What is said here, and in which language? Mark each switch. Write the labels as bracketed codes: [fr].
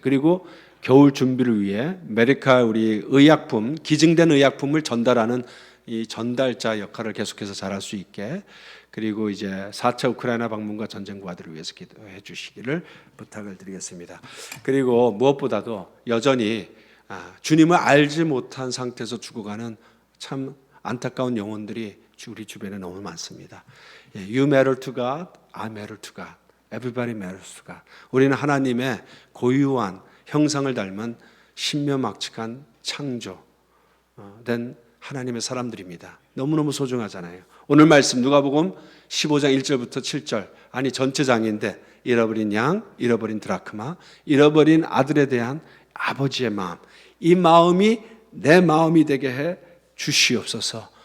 [ko] 그리고 겨울 준비를 위해 메디카 우리 의약품 기증된 의약품을 전달하는 이 전달자 역할을 계속해서 잘할 수 있게 그리고 이제 4차 우크라이나 방문과 전쟁 부하들을 위해서 기도해 주시기를 부탁을 드리겠습니다. 그리고 무엇보다도 여전히 주님을 알지 못한 상태에서 죽어가는 참 안타까운 영혼들이 우리 주변에 너무 많습니다. [en] You matter to God, I matter to God. Everybody matters to God. [ko] 우리는 하나님의 고유한 형상을 닮은 신묘막측한 창조된 하나님의 사람들입니다. 너무너무 소중하잖아요. 오늘 말씀 누가복음 15장 1절부터 7절 아니 전체 장인데 잃어버린 양, 잃어버린 드라크마, 잃어버린 아들에 대한 아버지의 마음 이 마음이 내 마음이 되게 해 주시옵소서.